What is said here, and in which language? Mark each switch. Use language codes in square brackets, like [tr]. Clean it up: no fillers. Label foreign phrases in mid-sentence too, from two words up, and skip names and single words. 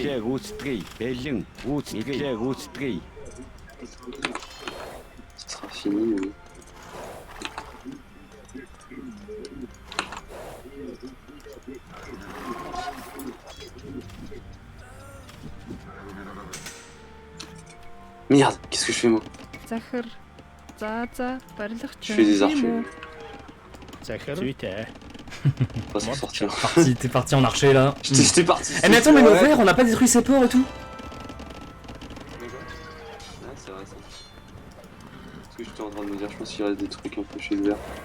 [fr] Ça sera fini. Mais... Merde, qu'est-ce que je fais moi? [mn] Захар. За барилгачин. [fr] Je fais des archers. [mn] Захар. Зүйтэй. [fr] Pas s'en sortir. T'es parti en archer là. J'étais parti. Eh mais attends, mais nos Ouais. frères, on n'a pas détruit ses ports et tout. Ouais, c'est vrai ça. Ce que j'étais en train de me dire, je pense qu'il reste des trucs un peu chez le vert.